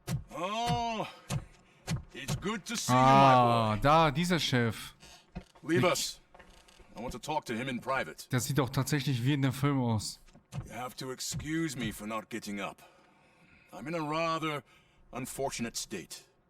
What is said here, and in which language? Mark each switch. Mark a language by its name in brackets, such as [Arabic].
[English] Oh, it's good to see you, my boy. [German] Da, dieser Chef. [English] Leave us. I want to talk to him in private. [German] Der sieht doch tatsächlich wie in dem Film aus. [English] You have to excuse me for not getting up. I'm in a rather unfortunate state.